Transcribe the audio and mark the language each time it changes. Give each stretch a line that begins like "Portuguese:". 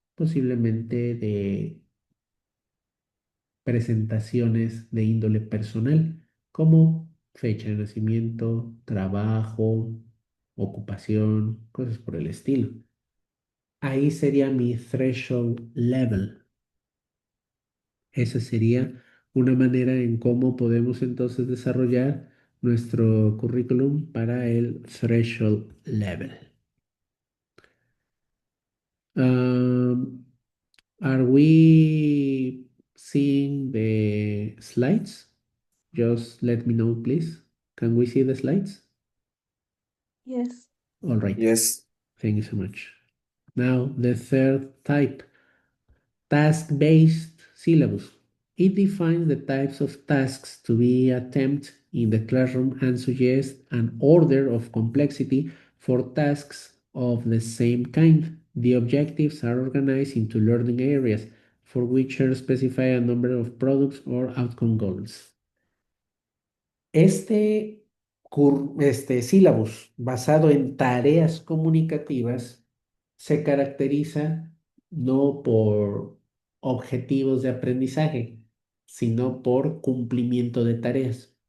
Spanish: Posiblemente de presentaciones de índole personal, como fecha de nacimiento, trabajo, ocupación, cosas por el estilo. Ahí sería mi threshold level. Esa sería una manera en cómo podemos entonces desarrollar nuestro currículum para el threshold level.
English: Um, are we seeing the slides? Just let me know, please. Can we see the slides? Yes. All right. Yes. Thank you so much. Now, the third type, task-based syllabus. It defines the types of tasks to be attempted in the classroom and suggests an order of complexity for tasks of the same kind. The objectives are organized into learning areas for which are specified a number of products or outcome goals.
Spanish: Este sílabus basado en tareas comunicativas se caracteriza no por objetivos de aprendizaje, sino por cumplimiento de tareas.